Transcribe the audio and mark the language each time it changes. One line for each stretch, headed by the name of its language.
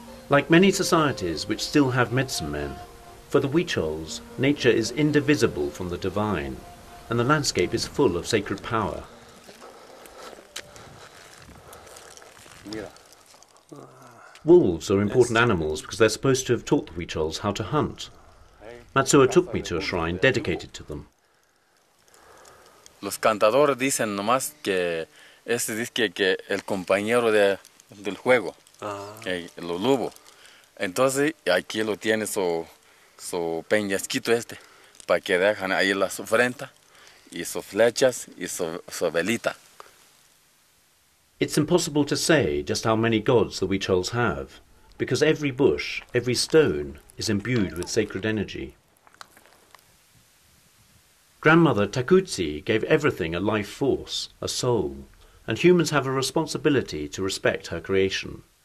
English: Like many societies which still have medicine men, for the Huichols, nature is indivisible from the divine, and the landscape is full of sacred power. Wolves are important animals because they're supposed to have taught the Huichols how to hunt. Matsuo took me to a shrine dedicated to them.
Spanish: Los cantadores dicen nomás que este dice que el compañero del juego, los lobos. Entonces aquí lo tiene su peñasquito para que dejan ahí la su frente y sus flechas y su velita.
English: It's impossible to say just how many gods the Huichols have, because every bush, every stone is imbued with sacred energy. Grandmother Takutsi gave everything a life force, a soul, and humans have a responsibility to respect her creation.